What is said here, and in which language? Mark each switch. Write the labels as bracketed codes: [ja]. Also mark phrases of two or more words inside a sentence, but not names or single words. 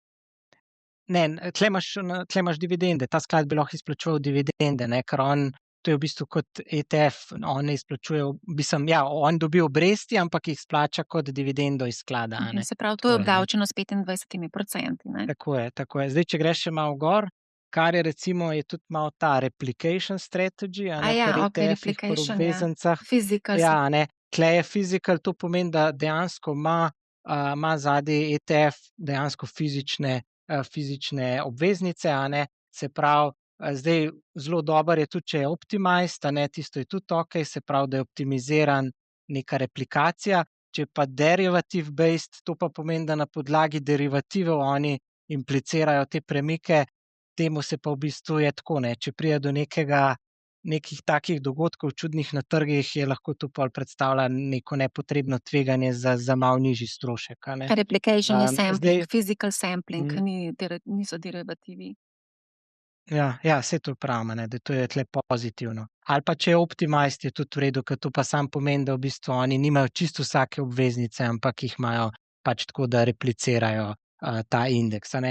[sl] ne, tule imaš dividende, ta sklad bi lahko izplačeval dividende, ne, ker to je v bistvu kot ETF, on ne izplačuje, mislim, ja, on dobi obresti, ampak jih izplača kot dividendo iz sklada, a ne. Se pravi, to je Tako je, ne. obdavčeno s 25%, ne? Tako je, tako je. Zdaj, če greš še malo gor, kar je recimo, je tudi malo ta [en] replication strategy, [sl] a ne, pri Okej, ETF-ih, pri replication, ja. obveznicah. Physical Ja, a ne, tule je physical, to pomeni, da dejansko ima zadaj ETF dejansko fizične obveznice, a ne. Se pravi, zdaj zelo dobro je tudi, če je optimized, a ne, tisto je tudi okej, se pravi, da je optimiziran neka replikacija. Če je pa [en] derivative based, [sl] to pa pomeni, da na podlagi derivativov oni implicirajo te premike, temu se pa v bistvu je tako, ne, če pride do nekih takih dogodkov čudnih na trgih, je lahko to pol predstavlja neko nepotrebno tveganje za malo nižji strošek, a ne. Replication je sampling, Zdaj, [en] physical sampling, mm, [sl] niso derivativi. ja, saj to pravim, a ne, da to je tule pozitivno. Ali pa če je optimized, je tudi v redu, ker to pa samo pomeni, da v bistvu oni nimajo čisto vsake obveznice, ampak jih imajo pač tako, da replicirajo, ta indeks, a ne.